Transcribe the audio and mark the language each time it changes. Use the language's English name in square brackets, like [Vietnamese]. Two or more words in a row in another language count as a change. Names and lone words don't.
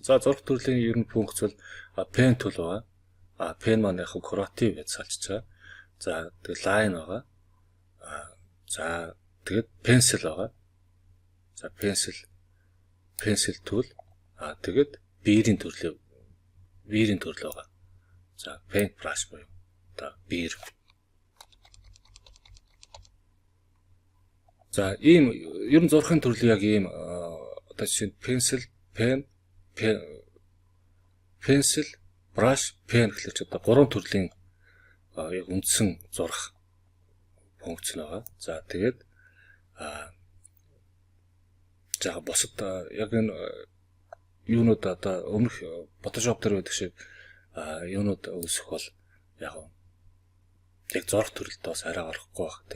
[Mongolian] За зурх төрлийн ер нь функц бол [English] pen tool [Mongolian] байгаа. Pen маань яг creative гэж салж байгаа. За тэгээд line байгаа. За тэгээд pencil байгаа. [English] За pencil tool. [Mongolian] Тэгээд биерийн төрөл байгаа. За [English] paint brush [Mongolian] буюу одоо биер. За ийм ер нь зурхын төрөл яг ийм одоо жишээ нь [English] pencil, brush, pen [Mongolian] гэхэлж одоо гурван төрлийн яг үндсэн зурх функц байгаа. За тэгээд за босод яг энэ юунууд одоо өмнөх Photoshop дээр байдаг шиг юунууд үүсэх бол яг зурх төрөлд бас арай орохгүй байх тийм.